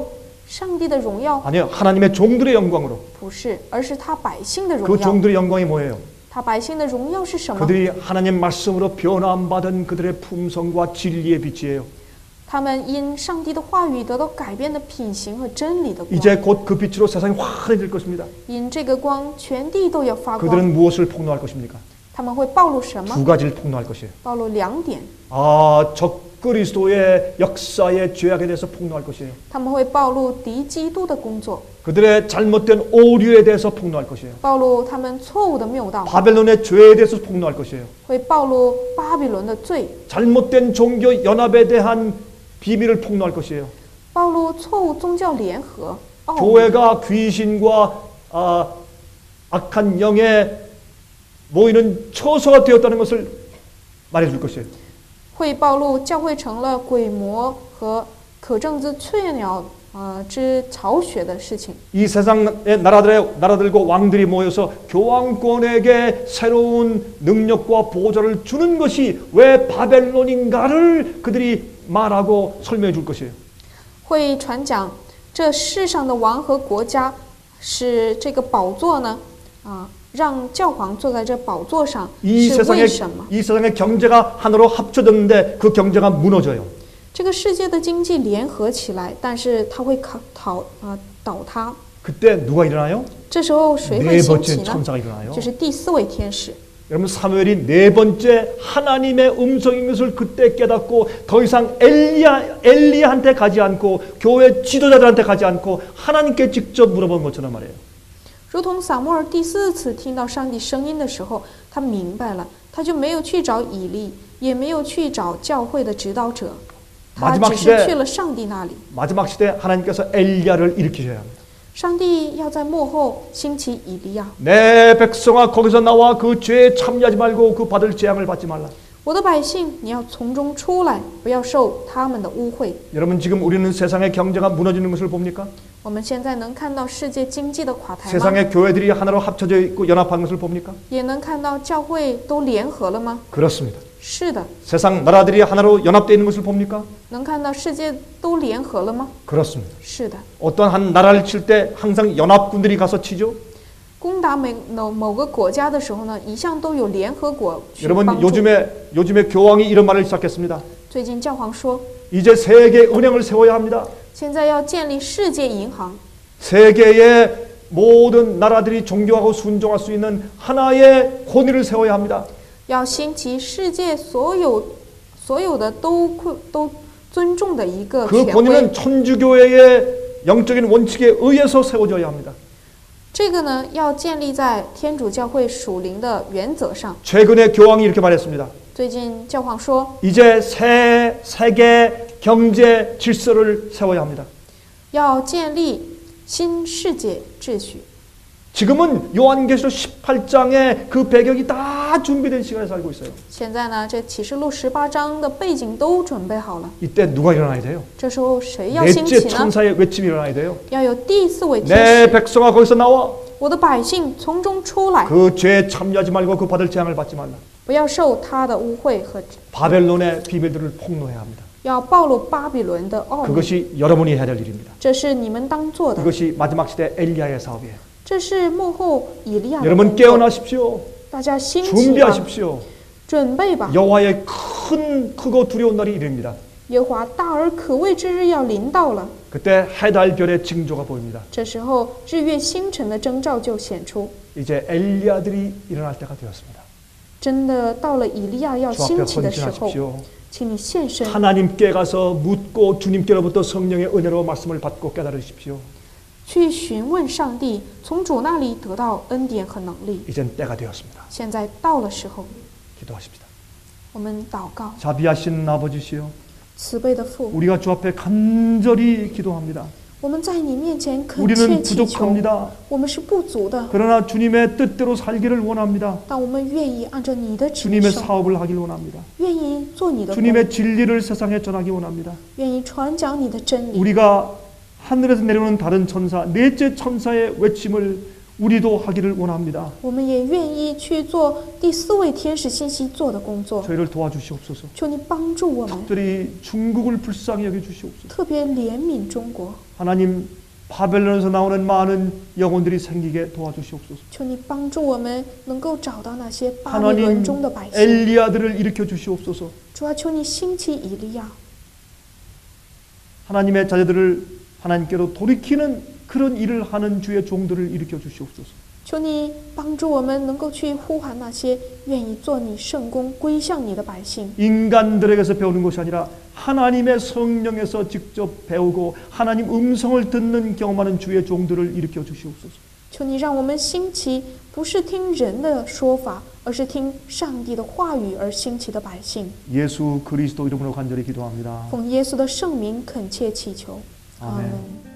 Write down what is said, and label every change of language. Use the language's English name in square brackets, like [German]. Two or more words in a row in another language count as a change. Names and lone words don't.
[Chinese] 上帝的荣耀 [Korean] 아니요. 하나님의 종들의 영광으로. [Chinese] 不是，而是他百姓的 [Korean] 그 [Chinese] 荣耀。 [Korean] 종들의 영광이 뭐예요? [Chinese] 他百姓的荣耀是什么？ [Korean] 그들이 하나님 말씀으로 변화받은 그들의 품성과 진리의 빛이에요. [Chinese] 他们因上帝的话语得到改变的品行和真理的光。 [Korean] 이제 곧 그 빛으로 세상이 환해질 것입니다. [Chinese] 因这个光，全地都要发光。 [Korean] 그들은 무엇을 폭로할 것입니까? [Chinese] 他们会暴露什么？ [Korean] 두 가지를 폭로할 것이에요. [Chinese] 暴露2点， [Korean] 적그리스도의 역사의 죄악에 대해서 폭로할 것이에요. [Chinese] 他们会暴露敌基督的工作， [Korean] 그들의 잘못된 오류에 대해서 폭로할 것이에요. [Chinese] 暴露他们错误的谬道， [Korean] 바벨론의 죄에 대해서 폭로할 것이에요. [Chinese] 会暴露巴比伦的罪， [Korean] 잘못된 종교 연합에 대한 비밀을 폭로할 것이에요. [Chinese] 暴露错误宗教联合奥秘， [Korean] 교회가 귀신과 악한 영에 모이는 처소가 되었다는 것을 말해줄 것이에요. [Chinese] 会暴露教会成了鬼魔和可证之雀鸟之巢穴的事情。 [Korean] 이 세상의 나라들과 왕들이 모여서 교황권에게 새로운 능력과 보좌를 주는 것이 왜 바벨론인가를 그들이 말하고 설명해 줄 것이에요. [Chinese] 会传讲这世上的王和国家使这个宝座呢让教皇坐在这宝座上 [Korean] 이 [Chinese] 是为 [Korean] 세상의 [Chinese] 什么？ [Korean] 이 세상의 경제가 하나로 합쳐졌는데 그 경제가 무너져요. [Chinese] 这个世界的经济联合起来，但是它会倒塌。 [Korean] 그때 누가 일어나요? [Chinese] 这时候谁会 [Korean] 네 [Chinese] 兴起 [Korean] 번째 [Chinese] 呢？ [Korean] 천사가 일어나요. [Chinese] 就是第4位天使。 [Korean] 여러분 사무엘이 네 번째 하나님의 음성인 것을 그때 깨닫고 더 이상 엘리야한테 가지 않고 교회 지도자들한테 가지 않고 하나님께 직접 물어본 것처럼 말이에요. [Chinese] 如同撒母耳第4次听到上帝声音的时候，他明白了，他就没有去找以利，也没有去找教会的指导者，他只是去了上帝那里。 [Korean] 마지막 시대 하나님께서 엘리야를 일으키셔야 합니다. [Chinese] 上帝要在幕后兴起以利亚。 [Korean] 내 백성아 거기서 나와 그 죄에 참여하지 말고 그 받을 재앙을 받지 말라. [Chinese] 我的百姓，你要从中出来，不要受他们的污秽。 [Korean] 여러분 지금 우리는 세상의 경제가 무너지는 것을 봅니까? [Chinese] 我们现在能看到世界经济的垮台吗？ [Korean] 세상의 교회들이 하나로 합쳐져 있고 연합한 것을 봅니까? [Chinese] 也能看到教会都联合了吗？ [Korean] 그렇습니다. [Chinese] 是的。 [Korean] 세상 나라들이 하나로 연합되어 있는 것을 봅니까? [Chinese] 能看到世界都联合了吗？ [Korean] 그렇습니다. [Chinese] 是的。 [Korean] 어떤 한 나라를 칠 때 항상 연합군들이 가서 치죠. [Chinese] 攻打某个国家的时候呢，一向都有联合国去 [Korean] 여러분 [Chinese] 帮助。 [Korean] 요즘에 교황이 이런 말을 시작했습니다. [Chinese] 最近教皇说， [Korean] 이제 세계 은행을 세워야 합니다. [Chinese] 现在要建立世界银行， [Korean] 세계의 모든 나라들이 존경하고 순종할 수 있는 하나의 권위를 세워야 합니다. [Chinese] 要兴起世界所有的都尊重的一个 [Korean] 그 [Chinese] 权威。 [Korean] 권위는 천주교회의 영적인 원칙에 의해서 세워져야 합니다. [Chinese] 这个呢，要建立在天主教会属灵的原则上。 [Korean] 최근에 교황이 이렇게 말했습니다. [Chinese] 最近教皇说， [Korean] 이제 새 세계 경제 질서를 세워야 합니다. [Chinese] 要建立新世界秩序。 [Korean] 지금은 요한계시록 18장의 그 배경이 다 준비된 시간에 살고 있어요. [Chinese] 现在呢，这启示录18章的背景都准备好了。 [Korean] 이때 누가 일어나야 돼요? [Chinese] 这时候谁要兴 [Korean] 넷째 [Chinese] 起呢？ [Korean] 천사의 외침이 일어나야 돼요. [Chinese] 要有第4位天 [Korean] 내 [Chinese] 使。 [Korean] 백성아 거기서 나와. [Chinese] 我的百姓从中出来， [Korean] 그 죄에 참여하지 말고 그 받을 재앙을 받지 말라. [Chinese] 不要受他的污秽和， [Korean] 바벨론의 비밀들을 폭로해야 합니다. [Chinese] 要暴露巴比伦的奥秘。 [Korean] 그것이 여러분이 해야 될 일입니다. [Chinese] 这是你们当做的， [Korean] 그것이 마지막 시대 엘리야의 사업이에요. [Chinese] 这是幕后以利亚的 [Korean] 여러분 [Chinese] 工作。 [Korean] 깨어나십시오. [Chinese] 大家兴起吧， [Korean] 준비하십시오. [Chinese] 准备吧。 [Korean] 여호와의 크고 두려운 날이 이릅니다. [Chinese] 耶和华大而可畏之日要临到了， [Korean] 그때 해달별의 징조가 보입니다. [Chinese] 这时候日月星辰的征兆就显出， [Korean] 이제 엘리야들이 일어날 때가 되었습니다. [Chinese] 真的到了以利亚要 [Korean] 주 앞에 [Chinese] 兴起的时候， [Korean] 헌신하십시오. [Chinese] 请你献身， [Korean] 하나님께 가서 묻고 주님께로부터 성령의 은혜로 말씀을 받고 깨달으십시오. [Chinese] 去询问上帝，从主那里得到恩典和能力。 [Korean] 이젠 때가 되었습니다. [Chinese] 现在到了时候， [Korean] 기도하십시다. [Chinese] 我们祷告， [Korean] 자비하신 아버지시여, [Chinese] 慈悲的父， [Korean] 우리가 주 앞에 간절히 기도합니다. [Chinese] 我们在你面前恳切 [Korean] 우리는 [Chinese] 祈求， [Korean] 부족합니다. [Chinese] 我们是不足的， [Korean] 그러나 주님의 뜻대로 살기를 원합니다. [Chinese] 但我们愿意按照你的旨意 [Korean] 주님의 [Chinese] 生， [Korean] 사업을 하길 원합니다. [Chinese] 愿意做你的工， [Korean] 주님의 진리를 세상에 전하기 원합니다. [Chinese] 愿意传讲你的真理。 [Korean] 우리가 하늘에서 내려오는 다른 천사, 넷째 천사의 외침을 우리도 하기를 원합니다. [Chinese] 我们也愿意去做第4位天使信息做的工作， [Korean] 저희를 도와주시옵소서. [Chinese] 求你帮助我们， [Korean] 특별히 중국을 불쌍히 여겨주시옵소서. [Chinese] 特别怜悯中国， [Korean] 하나님, 바벨론에서 나오는 많은 영혼들이 생기게 도와주시옵소서. [Chinese] 求你帮助我们能够找到那些巴比伦 [Korean] 하나님, [Chinese] 中的百姓。 [Korean] 엘리야들을 일으켜 주시옵소서. [Chinese] 主啊，求你兴起以利亚， [Korean] 하나님의 자녀들을 하나님께로 돌이키는 그런 일을 하는 주의 종들을 일으켜 주시옵소서. [Chinese] 求你帮助我们能够去呼喊那些愿意做你圣工、归向你的百姓。 [Korean] 인간들에게서 배우는 것이 아니라 하나님의 성령에서 직접 배우고 하나님 음성을 듣는 경험하는 주의 종들을 일으켜 주시옵소서. [Chinese] 求你让我们兴起，不是听人的说法，而是听上帝的话语而兴起的百姓。 [Korean] 예수 그리스도 이름으로 간절히 기도합니다. [Chinese] 奉耶稣的圣名恳切祈求，阿 [Korean] 아멘. [Chinese] 门。